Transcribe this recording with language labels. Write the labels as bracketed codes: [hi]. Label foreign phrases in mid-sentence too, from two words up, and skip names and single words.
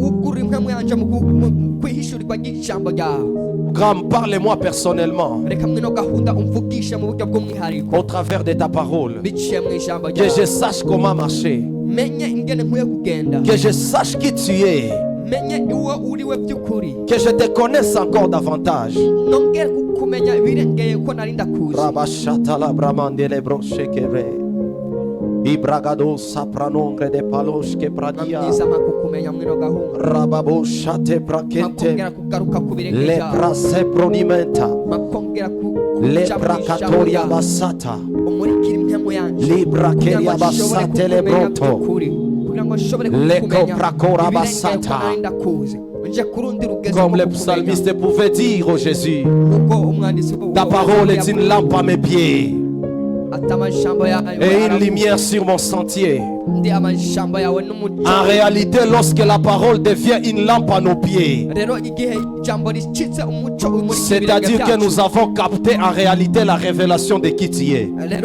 [fr] Parle-moi personnellement au travers de ta parole, que je sache comment marcher, que je sache qui tu es, Que je te connaisse encore davantage. Ibragado sapranongre de palos que pradia Rababo shate prakente Le prase pronimenta Le prakatoria basata Libra keria basate le bronto Le coprakora basata. Comme le psalmiste pouvait dire au Jésus, ta parole est une lampe à mes pieds et une lumière sur mon sentier. En réalité, lorsque la parole devient une lampe à nos pieds, c'est-à-dire que nous avons capté en réalité la révélation de qui tu es.